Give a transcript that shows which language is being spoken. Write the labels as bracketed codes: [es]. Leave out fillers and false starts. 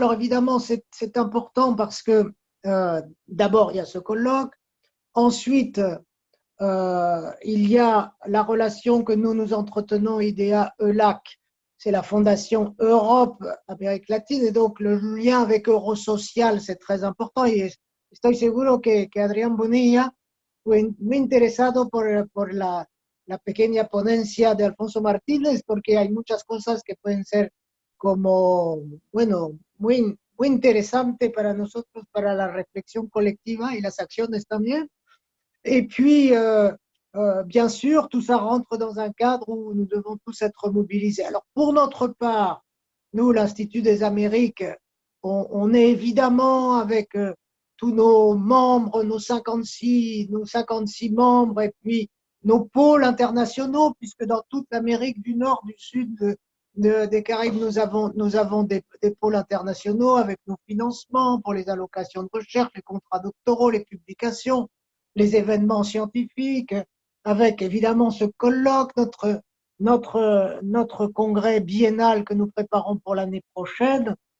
[fr] Alors, évidemment, c'est important parce que d'abord, il y a ce colloque. Ensuite, il y a la relation que nous entretenons, IDEA-ELAC, c'est la Fondation Europe, Amérique latine, et donc le lien avec Eurosocial, c'est très important. [es] Y estoy seguro que Adrián Bonilla fue muy interesado por la pequeña ponencia de Alfonso Martínez, porque hay muchas cosas que pueden ser como, bueno, muy interesante para nosotros, para la reflexión colectiva y las acciones también. [fr] Et puis, bien sûr, tout ça rentre dans un cadre où nous devons tous être mobilisés. Alors, pour notre part, nous, l'Institut des Amériques, on est évidemment avec tous nos membres, nos 56 membres, et puis nos pôles internationaux, puisque dans toute l'Amérique du Nord, du Sud, des Caraïbes, nous avons des pôles internationaux avec nos financements pour les allocations de recherche, les contrats doctoraux, les publications, les événements scientifiques, avec évidemment ce colloque, notre congrès biennal que nous préparons pour l'année prochaine.